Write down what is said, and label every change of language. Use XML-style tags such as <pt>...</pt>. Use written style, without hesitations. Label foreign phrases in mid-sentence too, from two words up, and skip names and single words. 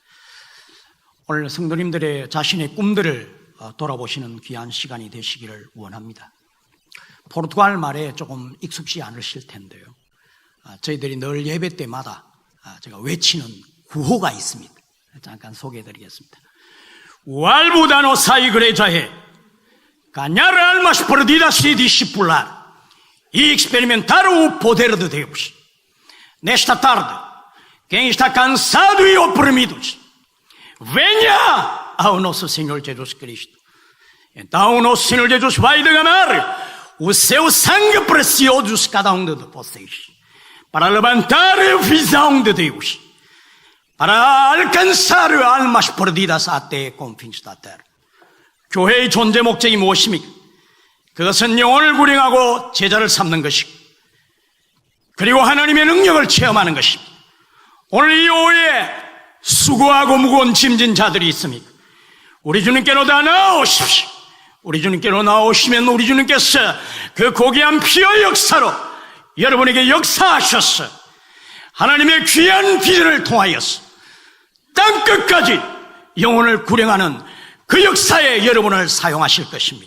<ko>오늘 성도님들의 자신의 꿈들을 돌아보시는 귀한 시간이 되시기를 원합니다. 포르투갈 말에 조금 익숙지 않으실 텐데요. 저희들이 늘 예배 때마다 제가 외치는 구호가 있습니다. 잠깐 소개해 드리겠습니다.</ko> <pt>O alvo da nossa igreja é ganhar almas perdidas e discipular e experimentar o poder de Deus. Nesta tarde, quem está cansado e oprimido, venha ao nosso Senhor Jesus Cristo. Então o nosso Senhor Jesus vai derramar o seu sangue precioso cada um de vocês para levantar a visão de Deus, para alcançar almas perdidas até confins da terra.</pt> <ko>교회의 존재 목적이 무엇입니까? 그것은 영혼을 구령하고 제자를 삼는 것이고, 그리고 하나님의 능력을 체험하는 것입니다. 오늘 이 오후에 수고하고 무거운 짐진 자들이 있습니까? 우리 주님께로 다 나오십시오. 우리 주님께로 나오시면 우리 주님께서 그 고귀한 피의 역사로 여러분에게 역사하셔서 하나님의 귀한 비전을 통하여서 땅끝까지 영혼을 구령하는 그 역사에 여러분을 사용하실 것입니다.</ko>